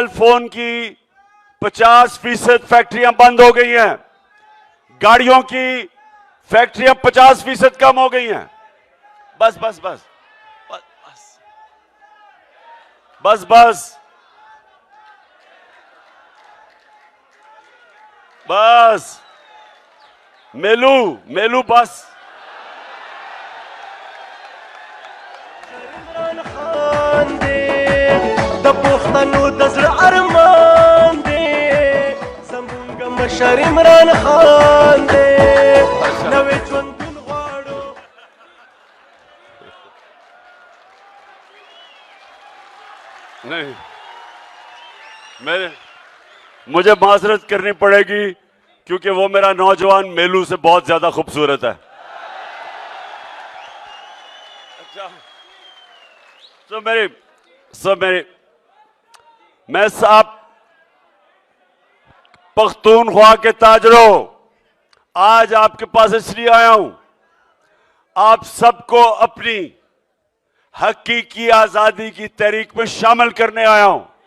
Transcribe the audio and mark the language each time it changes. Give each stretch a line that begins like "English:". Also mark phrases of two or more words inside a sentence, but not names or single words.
Urdu: فون کی 50% فیکٹریاں بند ہو گئی ہیں، گاڑیوں کی فیکٹریاں 50% کم ہو گئی ہیں. بس بس بس بس بس بس بس میلو بس.
Pashto: عمران خان دی د پښتنو د زړه ارمان دی، زمونږ مشر عمران خان دی، نوې ژوندون غواړو.
Urdu: نہیں، مجھے معذرت کرنی پڑے گی کیونکہ وہ میرا نوجوان میلو سے بہت زیادہ خوبصورت ہے. اچھا، میں صاحب پختونخوا کے تاجروں، آج آپ کے پاس اس لیے آیا ہوں، آپ سب کو اپنی حقیقی آزادی کی تحریک میں شامل کرنے آیا ہوں.